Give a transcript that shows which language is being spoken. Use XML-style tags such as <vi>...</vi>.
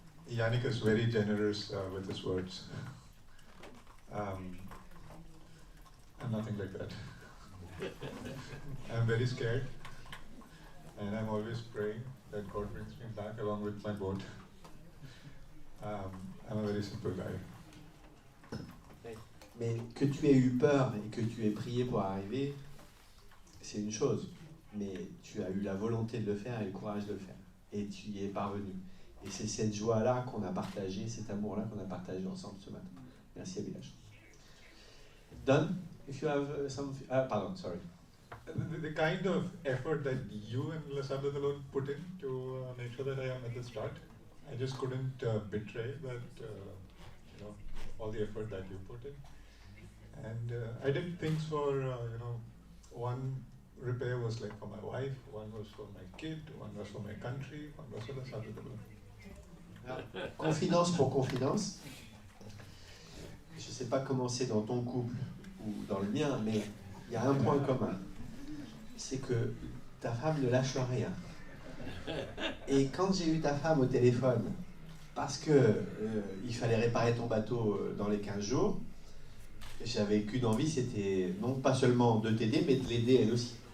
<en>Yannick is very generous with his words. I'm nothing like that. I'm very scared, and I'm always praying that God brings me back along with my boat. I'm a very simple guy.</en> <fr>Mais que tu aies eu peur et que tu aies prié pour arriver, c'est une chose. Mais tu as eu la volonté de le faire et le courage de le faire. Et tu y es parvenu. Et c'est cette joie-là qu'on a partagée, cet amour-là qu'on a partagé ensemble ce matin. Merci</fr> <en>Abhilash. Don, if you have some... pardon, sorry. The kind of effort that you and Lasabdalon put in to make sure that I am at the start, I just couldn't betray that, all the effort that you put in. And I did things for, one repair was like for my wife, one was for my kid, one was for my country, one was for Lasabdalon.</en> <fr>Confidence pour confidence. Je ne sais pas comment c'est dans ton couple ou dans le mien, mais il y a un point commun. C'est que ta femme ne lâche rien. Et quand j'ai eu ta femme au téléphone, parce que il fallait réparer ton bateau dans les 15 jours, j'avais qu'une envie, c'était non pas seulement de t'aider, mais de l'aider elle aussi.</fr>